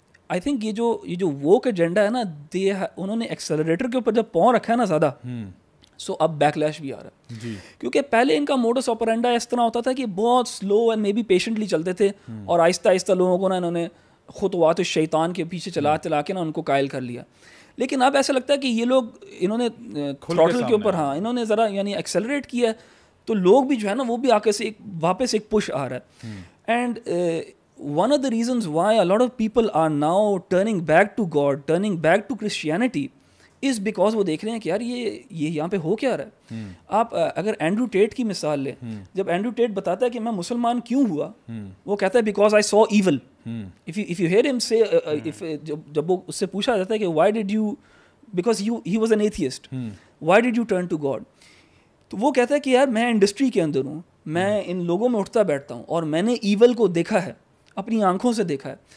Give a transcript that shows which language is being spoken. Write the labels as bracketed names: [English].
[Urdu] I think یہ جو woke agenda ہے نا انہوں نے ایکسلریٹر کے اوپر جب پاؤں رکھا ہے نا زیادہ سو اب بیک لیش بھی آ رہا ہے کیونکہ پہلے ان کا موڈس آپرینڈا اس طرح ہوتا تھا کہ بہت [English] slow and maybe patiently [Urdu] چلتے تھے اور آہستہ آہستہ لوگوں کو نا انہوں نے خطوات الشیطان کے پیچھے چلا کے نا ان کو قائل کر لیا. لیکن اب ایسا لگتا ہے کہ یہ لوگ انہوں نے تھروٹل کے اوپر انہوں نے ذرا یعنی ایکسلریٹ کیا ہے تو لوگ بھی جو ہے نا وہ بھی آ کے سے واپس ایک پش آ رہا ہے. [English] and one of the reasons why a lot of people are now turning back to God, turning back to Christianity is because [Urdu] وہ دیکھ رہے ہیں کہ یار یہ یہاں پہ ہو کیا رہا ہے. آپ اگر اینڈرو ٹیٹ کی مثال لیں, جب اینڈرو ٹیٹ بتاتا ہے کہ میں مسلمان کیوں ہوا, وہ کہتا ہے [English] Because I saw evil. if you hear him say [Urdu] جب وہ اس سے پوچھا جاتا ہے کہ [English] why did you, because he was an atheist, why did you turn to God, [Urdu] تو وہ کہتا ہے کہ یار میں انڈسٹری کے اندر ہوں, میں ان لوگوں میں اٹھتا بیٹھتا ہوں اور میں نے ایول کو دیکھا ہے, اپنی آنکھوں سے دیکھا ہے.